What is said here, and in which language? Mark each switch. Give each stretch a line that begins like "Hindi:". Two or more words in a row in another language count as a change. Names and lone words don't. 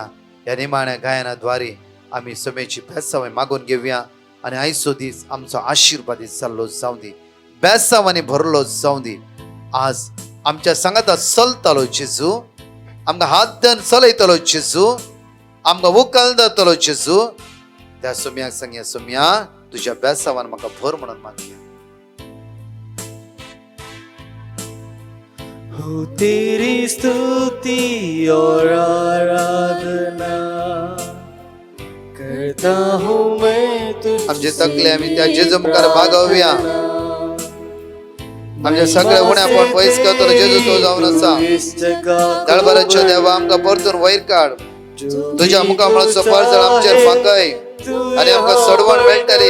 Konkani: ह्या निमाण्या गायनाद्वारे आमी समेची बेसावय मागून घेवया आनी आयचो दीस आमचो आशिर्वादीत जाल्लो जावं दी, बेसावांनी भरलो जावं दी. आज आमच्या सांगाता चलतलो जेजू, आमकां हात धरून चलयतलो जेजू, आमकां उखल धरतलो जेजू. त्या सुम्याक सांगया, सुम्या तुज्या बेसावान म्हाका भर म्हणून मागया.
Hindi: हो तेरी स्तुति और आराधना करता हूँ मैं तुझसे.
Konkani: आमचे तकले आमी त्या जेजू मुखार बागोवया. आमच्या सगळ्या उण्या पण पयस करतलो जेजू तो जावन आसा. दळबराच्यो देवा आमकां परतून वयर काड. तुज्या मुखामळाचो पळजळ आमचेर फांकय आनी आमकां सडवण मेळटली.